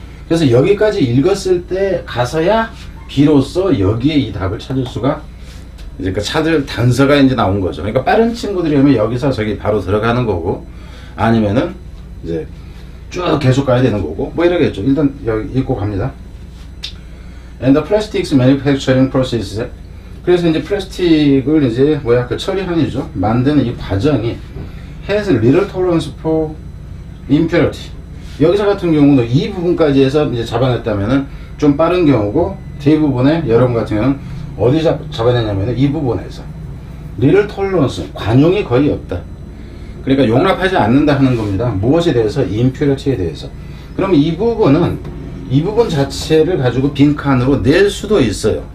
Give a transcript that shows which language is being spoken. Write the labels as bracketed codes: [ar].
[ko] 그래서 여기까지 읽었을 때 가서야 비로소 여기에 이 답을 찾을 수가, 이제 그 찾을 단서가 이제 나온 거죠. 그러니까 빠른 친구들이면 여기서 저기 바로 들어가는 거고, 아니면은 이제 쭉 계속 가야 되는 거고, 뭐 이러겠죠. 일단 여기 읽고 갑니다. [en] And the plastics manufacturing process. [ko] 그래서 이제 플라스틱을 이제 뭐야 그 처리하는이죠. 만드는 이 과정이 [en] has little tolerance for impurity. [ko] 여기서 같은 경우는 이 부분까지 해서 이제 잡아냈다면은 좀 빠른 경우고, 대부분의 여러분 같은 경우는 어디 잡아냈냐면은 이 부분에서 little tolerance, 관용이 거의 없다. 그러니까 용납하지 않는다 하는 겁니다. 무엇에 대해서? impurity에 대해서. 그럼 이 부분 자체를 가지고 빈칸으로 낼 수도 있어요.